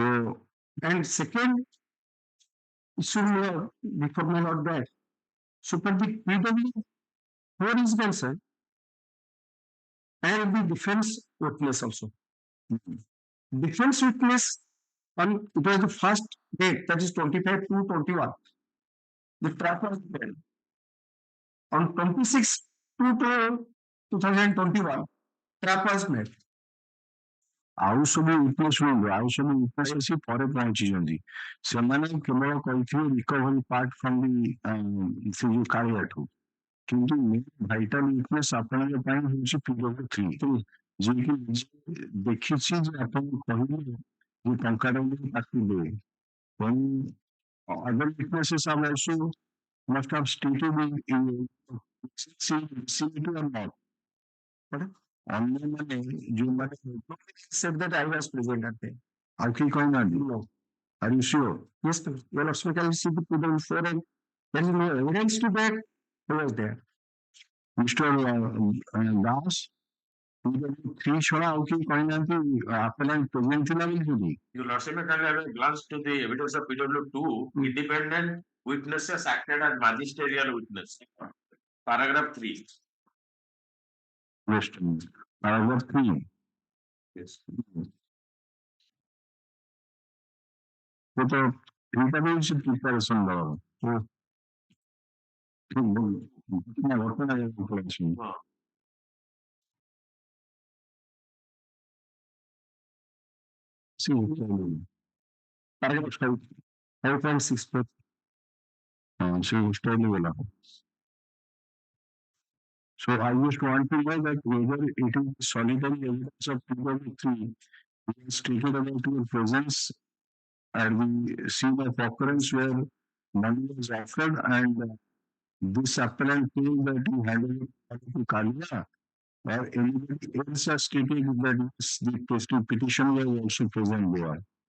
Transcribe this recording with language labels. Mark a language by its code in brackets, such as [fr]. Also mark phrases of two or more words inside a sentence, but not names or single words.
[en] and second, issue before my lord that, so for the PW4 is concerned, and the defense witness also. Defense witness on it was the first date, that is 25/2/21. The trap was made. On 26/2/2021, trap was made. [or] ଆଉ ସବୁ ୱିଟନେସ୍ ଶୁଣନ୍ତୁ, ଆଉ ସବୁ ୱିଟନେସ୍ ଆସି ପରେ ପହଞ୍ଚିଛନ୍ତି। ସେମାନେ କେବଳ କହିଥିବେ [en] recovery part from the [or] ସେ ଯୋଉ କାଳିଆଠୁ, କିନ୍ତୁ [en] vital witness [or] ଆପଣଙ୍କ ପାଇଁ ହଉଛି PW3, ଯିଏକି ଦେଖିଛି ଯେ ଆପଣ କହିଲେ ଯେ ଟଙ୍କାଟା ତାକୁ ଦେ। [en] ତେଣୁ other witnesses are also must have stated in vicinity or not. [or] ଅନ୍ୟମାନେ ଯୋଉମାନେ [en] Said that I was present at there. [or] ଆଉ କେହି କହିନାହାନ୍ତି? [en] No. Are you sure? Yes, sir. Your Lordship, I see the PW4 and there is no evidence to that who was there. Mr. Das, [or] PW3 ଛଡା ଆଉ କେହି କହିନାହାନ୍ତି [en] appellant present [or] ଥିଲା ବୋଲି? [en] Your Lordship, can have a glance to the evidence of PW2. Independent witnesses acted as magisterial witness. Paragraph 3. Paragraph 3. Yes. [or] So ଏଇଟା ବି ହଉଛି ପ୍ରିପାରେସନ ଦଳ। ଘଟଣା ପ୍ରିପାରେସନ। [en] Paragraph 5.64. So I just want to know that whether it is solitary evidence of PW3 stated about your presence at the scene of occurrence where money was offered and this appellant claimed that he handed it to Kalia, or anybody else has stated that the petition was also present there.